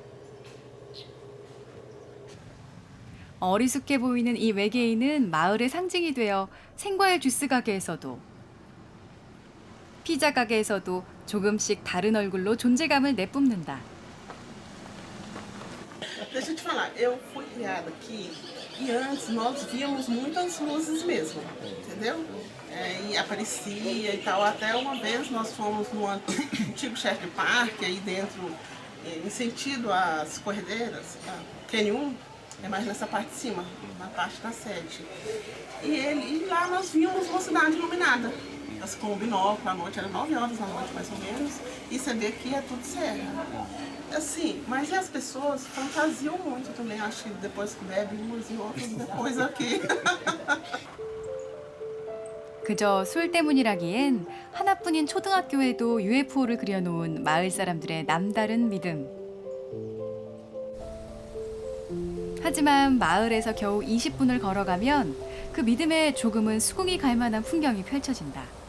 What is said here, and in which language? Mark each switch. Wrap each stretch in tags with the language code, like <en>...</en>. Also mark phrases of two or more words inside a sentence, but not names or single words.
<ko>어리숙해 보이는 이 외계인은 마을의 상징이 되어 생과일 주스 가게에서도 피자 가게에서도 조금씩 다른 얼굴로 존재감을 내뿜는다.</ko> <pt>Deixa eu te falar, eu fui criada aqui e antes nós víamos muitas luzes mesmo, entendeu? E aparecia e tal. Até uma vez nós fomos num antigo chefe de parque, aí dentro, em sentido às corredeiras, Canyon 1, é mais nessa parte de cima, na parte da sede. E lá nós vimos uma cidade iluminada. Com o binóculo à noite, era 9 horas da noite mais ou menos, e você vê que é tudo serra. Assim, mas e as pessoas fantasiam muito também, acho que depois que bebe umas e outras depois aqui.</pt> <ko>그저 술 때문이라기엔 하나뿐인 초등학교에도 UFO를 그려놓은 마을 사람들의 남다른 믿음. 하지만 마을에서 겨우 20분을 걸어가면 그 믿음에 조금은 수긍이 갈 만한 풍경이 펼쳐진다.</ko>